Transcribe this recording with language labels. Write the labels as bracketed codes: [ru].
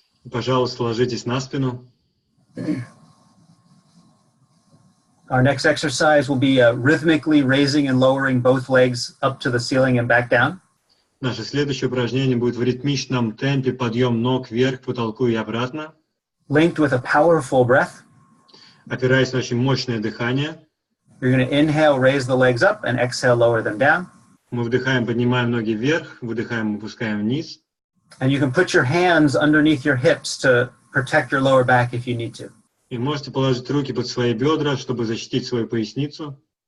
[ru] Пожалуйста, ложитесь на спину. [en] Our next exercise will be rhythmically raising and lowering both legs up to the ceiling and back down. [ru] Наше следующее упражнение будет в ритмичном темпе подъем ног вверх к потолку и обратно, [en] Linked with a powerful breath. [ru] опираясь на очень мощное дыхание. [en] You're going to inhale, raise the legs up, and exhale, lower them down. [ru] Мы вдыхаем, поднимаем ноги вверх, выдыхаем, опускаем вниз. [en] And you can put your hands underneath your hips to protect your lower back if you need to. [ru] И можете положить руки под свои бедра, чтобы защитить свою поясницу.